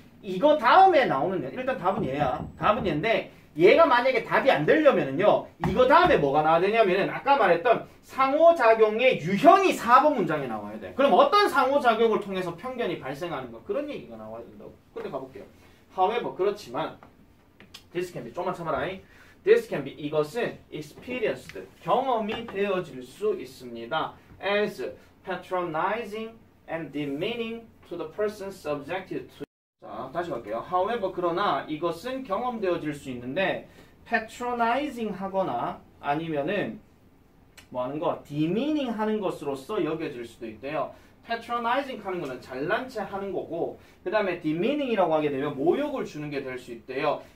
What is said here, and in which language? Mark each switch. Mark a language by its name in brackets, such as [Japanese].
[Korean] 이거 다음에 나오는 일단 답은 얘야. 답은 얘인데 얘가 만약에 답이 안 되려면은요. 이거 다음에 뭐가 나와야 되냐면은 아까 말했던 상호작용의 유형이 4번 문장에 나와야 돼. 그럼 어떤 상호작용을 통해서 편견이 발생하는 거 그런 얘기가 나와야 된다고. 근데 가볼게요. [English] However, [Korean] 그렇지만 [English] this can be [Korean] 좀만 참아라. [English] This can be [Korean] 이것은 [English] experienced [Korean] 경험이 되어질 수 있습니다. [English] As patronizing and demeaning to the person subjected to. [Korean] 자, 다시 갈게요. However, 그러나 이것은 경험되어질 수 있는데 patronizing 하거나 아니면은 뭐 하는 거? demeaning 하는 것으로서 여겨질 수도 있대요. patronizing 하는 거는 잘난 체 하는 거고 그 다음에 demeaning이라고 하게 되면 모욕을 주는 게 될 수 있대요.